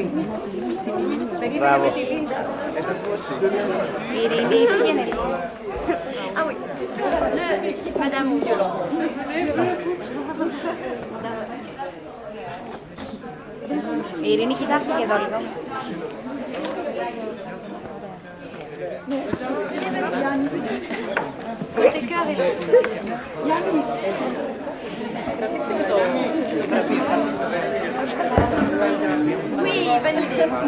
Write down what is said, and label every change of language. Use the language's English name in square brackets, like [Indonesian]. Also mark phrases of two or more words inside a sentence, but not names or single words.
[Greek] Μπράβο. Ειρήνη, πήγαινε λίγο. [French] Ah oui, Madame Violon. [Greek] Ειρήνη, κοιτάξτε και εδώ λίγο. [French] C'était cœur et oui, bonne idée.